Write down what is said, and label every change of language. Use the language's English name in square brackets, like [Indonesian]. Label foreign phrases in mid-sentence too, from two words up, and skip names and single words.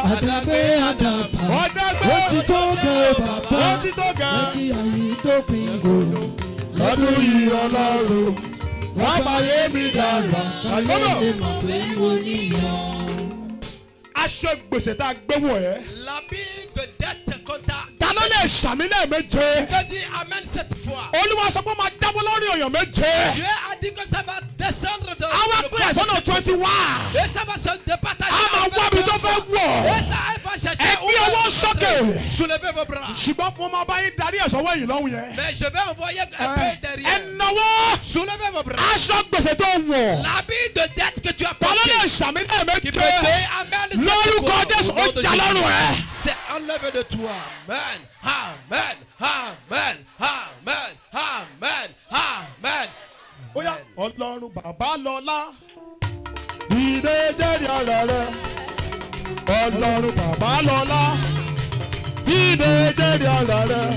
[Yoruba] Àdàgbé àdàfà, Ọ̀dàgbé. ó ti tó kẹ́ ó bàbá, Ó ti tó jẹ́ gẹ. kí ayé dópin o. Lọ́dún yìí Ọlọ́run. Wọ́n fàyè mi dàgbà. Káyé lè mọ̀ pé mo ní ìhà. aṣọ gbèsè tá a gbé wọ̀ ẹ́. [French] L'habit de dette qu'on t'a. [Yoruba] Ta ló lè ṣàmì lẹ́ẹ̀méje? [French] Je dis amen cette fois. [Yoruba] Olúwa sọ pé ó máa jábọ́ lórí èèyàn méje. [French] Dieu a dit que ça va descendre dans [Yoruba] Àwa [French] le [Yoruba] pé ẹ̀sán náà 21. [French] et ça va se départager. [Yoruba] A máa wá ibi tó fẹ́ wọ̀. [French] Et ça elle va chercher. [Yoruba] Ẹ gbé ọwọ́ sókè. [French] Soulevez vos bras. [Yoruba] Ṣùgbọ́n mo máa bá yín darí ẹ̀sán wẹ̀yìn lọ́hùn yẹn. [French] Mais je vais envoyer un peu derrière. [Yoruba] Ẹ nawọ́. [French] Soulevez vos bras. [Yoruba] Aṣọ gbèsè tó wọ̀. [French] L'habit de dette que tu as [Yoruba] Ta ló [French] porté. [Yoruba] lè ṣàmì [French] Qui peut [Yoruba] lẹ́ẹ̀méje? [French] dire amen cette [Yoruba] Lórúkọ [French] fois, [Yoruba] Jésù [French] au [Yoruba] ó [French] nom de [Yoruba] jà [French] Jésus. [Yoruba] lọ́rùn ẹ̀. [French] C'est enlevé de toi. [Yoruba] Amen. Amen. Amen. Amen. Amen. Amen. Ó yá Ọlọ́run bàbá lọ́lá. Ìdè jẹ́rìí ọ̀rọ̀ rẹ̀. Ọlọ́run bàbá lọ́lá. Ìdè jẹ́rìí ọ̀rọ̀ rẹ̀.